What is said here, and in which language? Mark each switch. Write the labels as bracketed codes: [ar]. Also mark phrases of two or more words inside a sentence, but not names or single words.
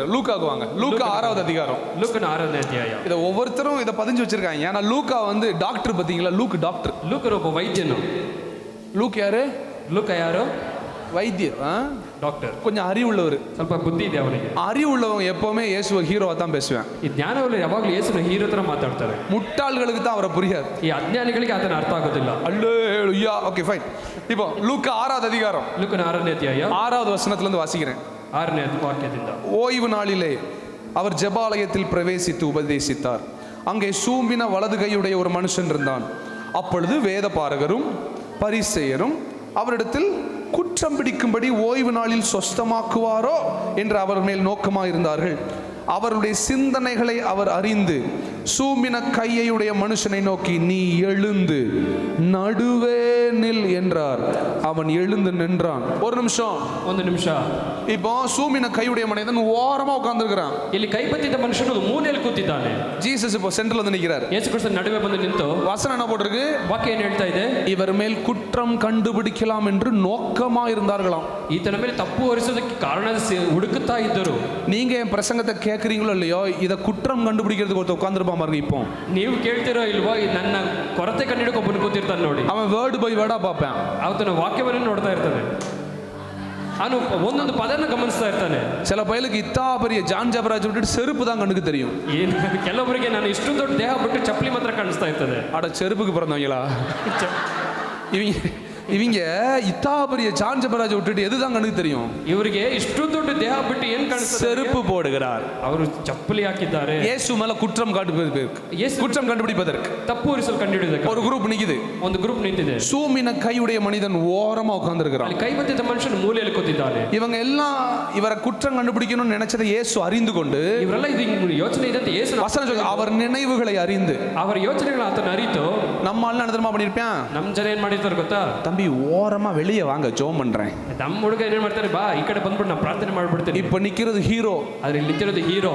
[ta] லூக்காக்கு வாங்க. லூக்கா 6வது அதிகாரம். [kn] ಲೂಕನ 6ನೇ ಅಧ್ಯಾಯ. [ta] இதை ஒவ்வொருத்தரும் இதை பதிஞ்சு வச்சிருக்காங்க. ஏன்னா லூக்கா வந்து டாக்டர் பார்த்தீங்களா, லூக் டாக்டர். [kn] ಲೂಕರು ಒಬ್ಬ ವೈದ್ಯನು. [ta] லூக் யாரு? [kn] ಲೂಕ ಯಾರು? [ta] வைத்தியர், [kn] ಡಾಕ್ಟರ್. [ta] கொஞ்சம் அறிவுள்ளவர். [kn] ಸ್ವಲ್ಪ ಬುದ್ಧಿ ಇದೆ ಅವನಿಗೆ. [ta] அறிவுள்ளவங்க எப்பவுமே இயேசுவை ஹீரோவா தான் பேசுவேன். [kn] ಈ ಜ್ಞಾನವುಳ್ಳ ಯಾವಾಗಲೂ ಯೇಸುನ ಹೀರೋ ತರ ಮಾತಾಡ್ತಾರೆ. [ta] முட்டாள்களுக்கு தான் அவரை புரியாது. [kn] ಈ ಅಜ್ಞಾನಿಗಳಿಗೆ ಆತನ ಅರ್ಥ ಆಗೋದಿಲ್ಲ. [ta] அல்லேலூயா. [en] okay fine. [ta] இப்போ லூக்கா 6வது அதிகாரம், [kn] ಲೂಕನ 6ನೇ ಅಧ್ಯಾಯ [ta] 6வது வசனத்துல இருந்து வாசிக்கிறேன். [kn] 6ನೇ ವಾಕ್ಯದಿಂದ. [ta] ஓய்வு நாளிலே அவர் ஜெபாலயத்தில் பிரவேசித்து உபதேசித்தார். அங்கே சூம்பின வலது கையுடைய ஒரு மனுஷன் இருந்தான். அப்பொழுது வேத பாரகரும் பரிசேயரும் அவரிடத்தில் குற்றம் பிடிக்கும்படி ஓய்வு நாளில் சொஸ்தமாக்குவாரோ என்று அவர் மேல் நோக்கமாயிருந்தார்கள். அவருடைய சிந்தனைகளை அவர் அறிந்து சூம்பின கையுடைய மனுஷனை நோக்கி, நீ எழுந்து நடுவே நில் என்றார். அவன் எழுந்து நின்றான். ஒரு நிமிஷம். இப்போ சூம்பின கையுடைய மனிதன் ஓரமா உட்கார்ந்திருக்கிறான். [kn] ಇಲ್ಲಿ ಕೈ ಬತ್ತಿದ್ದ ಮನುಷ್ಯನು ಮೂಲೆಯಲ್ಲಿ ಕೂತಿದ್ದಾನೆ. [ta] ஜீசஸ் இப்போ சென்டர்ல வந்து நிக்கிறார். [kn] ಯೇಸು ಕ್ರಿಸ್ತನ ನಡುವೆ ಬಂದು ನಿಂತು [ta] வசனம் என்ன போட்டிருக்கு? [kn] ವಾಕ್ಯ ಏನು ಹೇಳ್ತಾ ಇದೆ? [ta] இவர் மேல் குற்றம் கண்டுபிடிக்கலாம் என்று நோக்கமா இருந்தார்களாம். [kn] ಈತನ ಮೇಲೆ ತಪ್ಪು ಹೊರಿಸೋದಕ್ಕೆ ಕಾರಣ ಹುಡುಕುತ್ತಾ ಇದ್ದರು. [ta] நீங்க என் பிரசங்கத்தை கேட்கறீங்களோ இல்லையோ, இதை குற்றம் கண்டுபிடிக்கிறதுக்கு ஒருத்தர் உட்கார்ந்துருப்பான் பாருங்க. இப்போ [kn] ನೀವು ಕೇಳ್ತಿರೋ ಇಲ್ವೋ, ನನ್ನ ಕೊರತೆ ಕಂಡಿಡಕ್ಕೆ ಒಬ್ಬನು ಕೂತಿರ್ತಾನೆ ನೋಡಿ. [ta] அவன் [en] word by word [ta] பார்ப்பேன். [kn] ಆತನ ವಾಕ್ಯವನ್ನು ನೋಡ್ತಾ ಇರ್ತಾನೆ. ಅವನು ಒಂದೊಂದು ಪದನ ಗಮನಿಸ್ತಾ ಇರ್ತಾನೆ. [ta] சில பயலுக்கு இத்தா பெரிய ஜான் ஜபராஜ் விட்டுட்டு செருப்பு தான் கண்ணுக்கு தெரியும். [kn] ಕೆಲವೊಬ್ಬರಿಗೆ ನಾನು ಇಷ್ಟು ದೊಡ್ಡ ದೇಹ ಬಿಟ್ಟು ಚಪ್ಪಲಿ ಮಾತ್ರ ಕಾಣಿಸ್ತಾ ಇರ್ತದೆ. [ta] அட செருப்புக்கு பிறந்தவங்களா இவங்க? இத்தா பெரிய ஜான் ஜபராஜ் விட்டுட்டு எதுதான் கண்ணுக்கு தெரியும்? [kn] ಇವರಿಗೆ ಇಷ್ಟು ದೊಡ್ಡ ದೇಹ ಬಿಟ್ಟು ಏನ್ ಕಾಣಿಸ್ತದೆ? [ta] செருப்பு போடுகிறார். [kn] ಅವರು ಚಪ್ಪಲಿ ಹಾಕಿದ್ದಾರೆ. [ta] இயேசு மேல குற்றம் கண்டுபிடிப்பதற்கு [kn] ತಪ್ಪು ಹೊರಿಸಲು ಕಂಡುಹಿಡಿಯೋದಕ್ಕೆ [ta] ஒரு குரூப் நிக்குது. [kn] ಒಂದು ಗ್ರೂಪ್ ನಿಂತಿದೆ. [ta] சூமின கையுடைய மனிதன் ஓரமா உட்கார்ந்திருக்கிறான். [kn] ಅಲ್ಲಿ ಕೈ ಬತ್ತಿದ್ದ ಮನುಷ್ಯನು ಮೂಲೆಯಲ್ಲಿ ಕೂತಿದ್ದಾನೆ. [ta] இவங்க எல்லாம் இவரை குற்றம் கண்டுபிடிக்கணும்னு நினைச்சதை இயேசு அறிந்து கொண்டு, [kn] ಇವರೆಲ್ಲ ಇದು ಯೋಚನೆ ಇದೆ ಅಂತ ಯೇಸು [ta] அவர் நினைவுகளை அறிந்து, [kn] ಅವರ ಯೋಚನೆಗಳ ಆತನ ಅರಿತು, [ta] நம்ம ஆளு என்ன தெரியுமா பண்ணிருப்பான்? [kn] ನಮ್ಮ ಜನ ಏನ್ ಮಾಡಿರ್ತಾರೆ ಗೊತ್ತಾ? [ta] தம்பி ஓரமா வெளியே வாங்க, ஜோம் பண்றேன். [kn] ನಮ್ಮ ಹುಡುಗ ಏನ್ ಮಾಡ್ತಾರೆ, ಬಾ ಈ ಕಡೆ ಬಂದ್ಬಿಟ್ಟು ನಾನು ಪ್ರಾರ್ಥನೆ ಮಾಡ್ಬಿಡ್ತೀನಿ. [ta] இப்ப நிக்கிறது ஹீரோ. [kn] ಆದ್ರೆ ಇಲ್ಲಿ ನಿಂತಿರೋದು ಹೀರೋ.